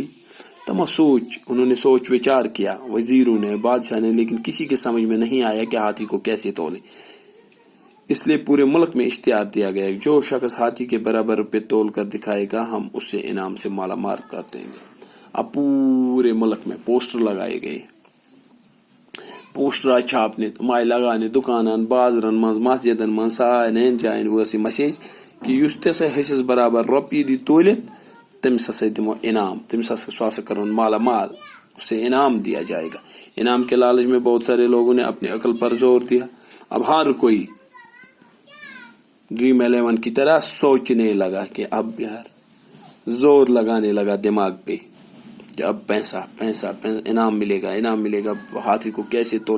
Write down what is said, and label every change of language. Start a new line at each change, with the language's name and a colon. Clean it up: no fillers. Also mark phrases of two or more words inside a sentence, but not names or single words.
Urdu: انہوں نے سوچ وچار کیا, وزیروں نے, بادشاہ نے, لیکن کسی کے سمجھ میں نہیں آیا کہ ہاتھی کو کیسے تولے. اس لیے پورے ملک میں اشتہار دیا گیا, جو شخص ہاتھی کے برابر روپے تول کر دکھائے گا ہم اسے انعام سے مالا مال کر دیں گے. اب پورے ملک میں پوسٹر لگائے گئے, پوسٹر چھاپنے,
Kashmiri: تم آئی لگانے دکانن, بازرن مز, مسجدن مز, سارے جائن وٲژ یہ مسیج کہ یُس تہِ ہسا حصس برابر رۄپیہِ دی تولت تٔمِس ہسا دِمو انعام, تٔمِس ہسا سُہ ہسا کرون مالا مال,
Urdu: اسے انعام دیا جائے گا. انعام کے لالچ میں بہت سارے لوگوں نے اپنی عقل پر زور دیا. اب ہر کوئی ڈریم 11 کی طرح سوچنے لگا کہ اب یار زور لگانے لگا دماغ پہ کہ اب پیسہ انعام ملے گا, انعام ملے گا, ہاتھی کو کیسے تولیں.